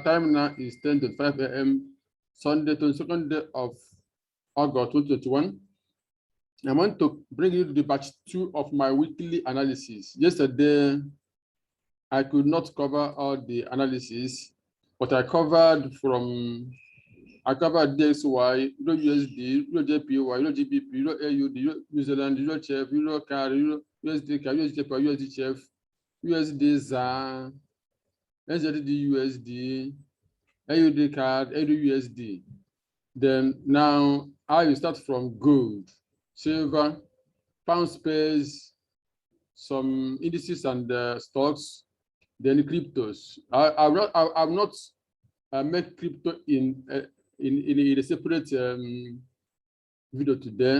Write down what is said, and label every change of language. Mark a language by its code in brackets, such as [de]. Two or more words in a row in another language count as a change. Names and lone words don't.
[en] Time now is 10:25 a.m. Sunday, 22nd day of August 2021. I want to bring you the batch 2 of my weekly analysis. Yesterday, I could not cover all the analysis, but I covered DXY, Euro USD, Euro JPY, Euro GBP, Euro AUD, Euro New Zealand, Euro CHF, Euro CAD, Euro USD CAD, USD JPY, USD CHF, USD ZAR, NZD USD, AUD CAD, AUD USD. Then now I will start from gold, silver, pound space, some indices and stocks, then cryptos. I will not make crypto in a separate video today.